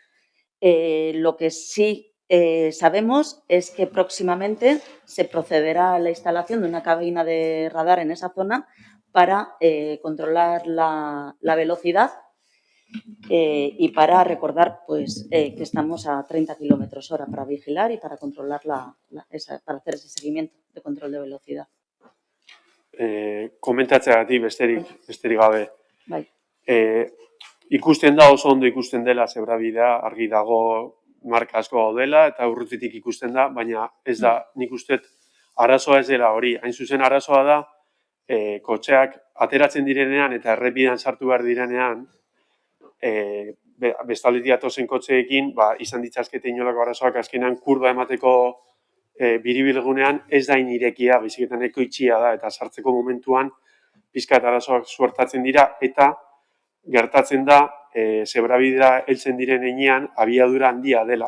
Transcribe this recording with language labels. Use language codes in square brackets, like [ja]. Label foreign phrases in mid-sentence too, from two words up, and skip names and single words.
[es] Lo que sí sabemos es que próximamente se procederá a la instalación de una cabina de radar en esa zona para controlar la velocidad y para recordar pues, que estamos a 30 km/h para vigilar y para controlar para hacer ese seguimiento de control de velocidad. [eu] Komentatzeagatik besterik gabe. Bai. Ikusten da oso ondo ikusten dela zebrabidea, argi dago marka asko gaudela eta urrutitik ikusten da, baina ez da, nik uste arazoa ez dela hori. Hain zuzen arazoa da, kotxeak ateratzen direnean eta errepidean sartu behar direnean, bestaldetik atozen kotxeekin, izan ditzazkete inolako arazoak azkenean kurba emateko biribilgunean ez da inirekia, baizik eta nahiko itxia da, eta sartzeko momentuan pizkat arazoak suertatzen dira, eta gertatzen da, zebrabidea heltzen diren heinean, abiadura handia dela.